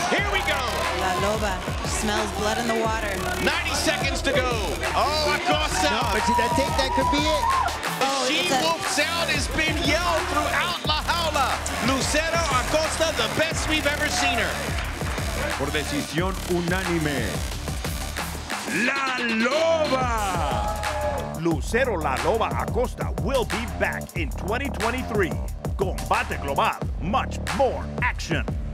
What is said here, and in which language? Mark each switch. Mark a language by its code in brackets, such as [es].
[en] Here we go. La Loba smells blood in the water. 90 seconds to go. Oh, Acosta. No, but I think that could be it. The she-wolf sound has been yelled throughout La Jaula. Lucero Acosta, the best we've ever seen her. [es] Por decisión unánime, La Loba! [en] Lucero La Loba Acosta will be back in 2023. Combate Global, much more action.